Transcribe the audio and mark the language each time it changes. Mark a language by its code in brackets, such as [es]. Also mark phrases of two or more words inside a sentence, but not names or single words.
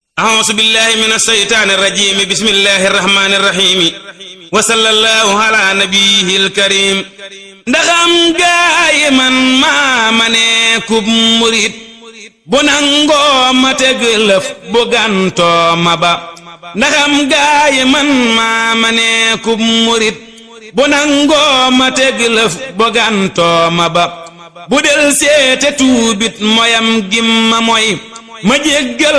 [ar] أعوذ بالله من الشيطان الرجيم بسم الله الرحمن الرحيم وصلى الله على نبيه الكريم [wo] ndaxam gaay man maa ma nekkub murit bu nangoo ma teg lëf bu gantoo ma ba ndaxam gaay man maa ma nekkub murit bu nangoo ma teg lëf bu gantoo ma ba bu del seete tuubit moyam gim ma moy ma jéggal